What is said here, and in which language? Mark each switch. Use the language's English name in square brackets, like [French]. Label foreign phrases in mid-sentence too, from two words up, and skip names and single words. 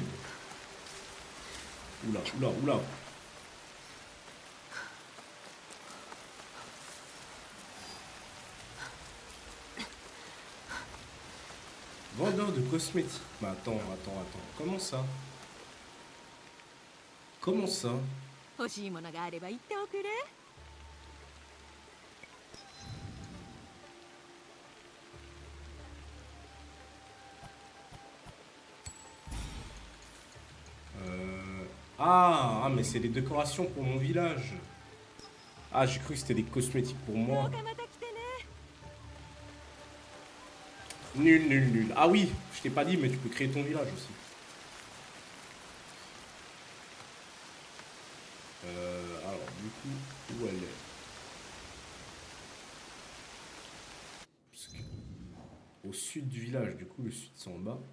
[French] Oula, oula, oula. Vendeur de cosmétiques. Mais attends. Comment ça? Comment ça? [Japanese] 欲しいものがあれば言っておくれ。 [French] Ah, mais c'est les décorations pour mon village. Ah, j'ai cru que c'était des cosmétiques pour moi. [Japanese] また来てね。 [French] Nul. Ah oui, je t'ai pas dit, mais tu peux créer ton village aussi. Alors, du coup, où elle est? Parce que- Au sud du village, du coup, le sud c'est en bas.